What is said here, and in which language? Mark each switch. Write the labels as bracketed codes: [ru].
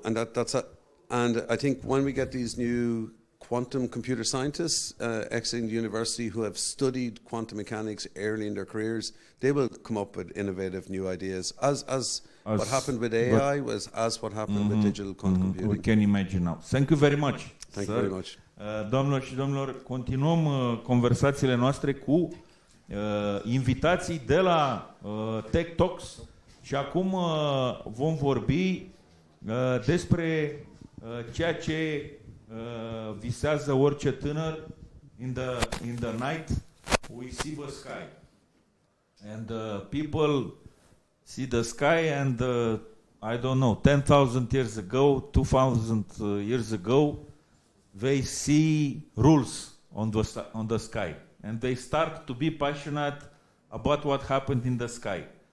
[en] No, and and I think when we get these new quantum computer scientists exiting the university who have studied quantum mechanics early in their careers, they will come up with innovative new ideas. As what happened with AI was as what happened with digital quantum computing. We can imagine now. Thank you very much. Thank you very much. [ro] Doamnelor și domnilor, continuăm conversațiile noastre cu invitații de la Tech Talks și acum vom vorbi despre ceea ce visează orice tânăr. [en] In the night we see the sky and people see the sky and I don't know, 10,000 years ago, 2,000 years ago, they see rules on the sky and they start to be passionate about what happened in the sky.